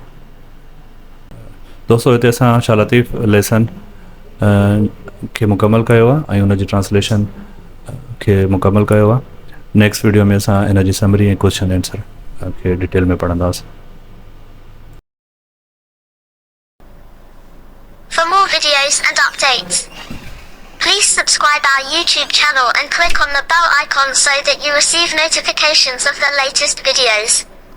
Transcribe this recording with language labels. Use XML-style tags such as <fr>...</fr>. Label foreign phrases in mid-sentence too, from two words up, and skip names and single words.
<sd>दोस्तों हिते असां शाह लतीफ़ लेसन खे मुकमल कयो आहे ऐं हुनजी ट्रांसलेशन खे मुकमल कयो आहे।</sd> <en>next video</en> <sd>में असां इन जी समरी ऐं</sd> <en>question answer</en> <sd>खे डिटेल में पढ़ंदासीं।</sd> <en>For more videos and updates, please subscribe our YouTube channel and click on the bell icon so that you receive notifications of the latest videos.</en>